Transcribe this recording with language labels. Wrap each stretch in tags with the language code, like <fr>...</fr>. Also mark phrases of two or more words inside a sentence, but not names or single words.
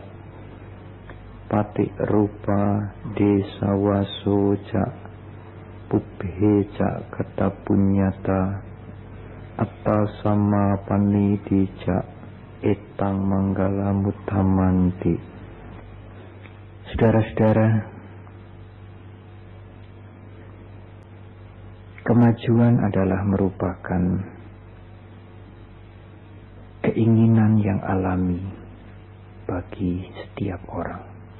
<pi>Pati rupa desa wasoja pubheja kata punyata atta sama panidija etang manggala mutamanti.</pi> <id>Saudara-saudara, kemajuan adalah merupakan keinginan yang alami bagi setiap orang.</id>